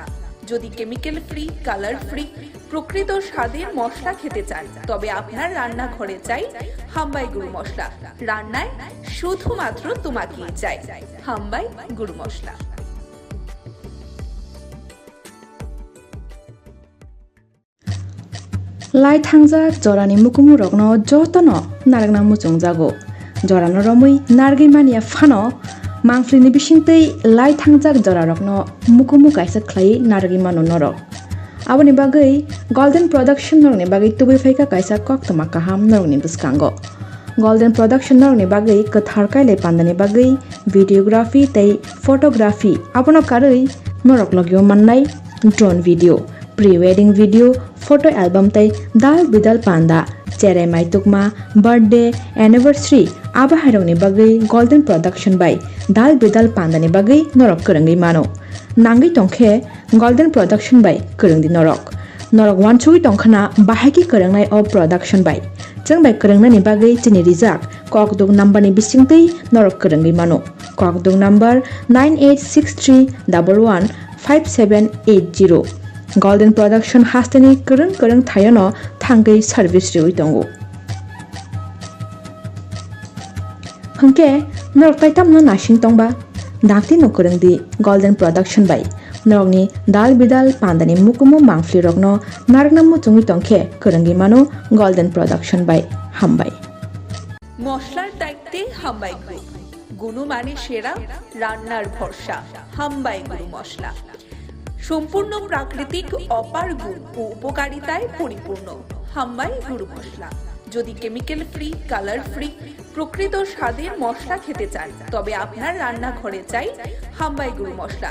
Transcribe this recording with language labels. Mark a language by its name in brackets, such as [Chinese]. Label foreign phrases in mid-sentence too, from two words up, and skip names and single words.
[Bangla] যদি [English] chemical free, colour free, [Bangla] প্রকৃত স্বাদের মশলা খেতে চান, তবে আপনার রান্নাঘরে চাই হাম্বাই গুরু মশলা। রান্নায় শুধুমাত্র তোমাকেই চাই হাম্বাই গুরু মশলা। [Kok Borok] লাই থাংজাক জরানি মুকুমু rokno jotono naragna muchung jago jorano romui nargi mania phano mangflini bisingtei lai thangjak jora rokno mukumu kaisa khlai nargi mano norok aboni bagai golden production norni bagai tubui phaika kaisa koktoma kaham norni biskango golden production norni bagai kathar kaile pandani bagai videography tei photography abono karui norok logyo mannai [English] drone video, pre-wedding video, photo album [Kok Borok] tai dal bidal panda, cherai mai tukma, [English] birthday, anniversary [Kok Borok] aba hairongni bagai golden production by dal bidal panda ni bagai norok korangi mano nangi tongkhe golden production by korangdi norok wansui tongkhana bahaki korangnai of production by jeng by korangna ni bagai chini rijak kokdung number ni bisingtei norok korangi mano kokdung number 9863115780 golden production hastani kereng thayono thangai service riwi tongo hangke norok taitam no nashing tongba dakti no kerengdi golden production by norokni dal bidal pandani mukumu mangfli rokno naragna muchungi tongkhe kerengi mano golden production by hambai [Bangla] মশলার দায়িত্বে হাম্বাই গ্রুপ, গুণমানে সেরা, রান্নার ভরসা। হাম্বাই গুরু মশলা সম্পূর্ণ প্রাকৃতিক, অপার গুণ ও উপকারিতায় পরিপূর্ণ। হাম্বাই গুরু মশলা। যদি [English] chemical free, colour free, [Bangla] প্রকৃত স্বাদের মশলা খেতে চান, তবে আপনার রান্নাঘরে চাই হাম্বাই গুরু মশলা।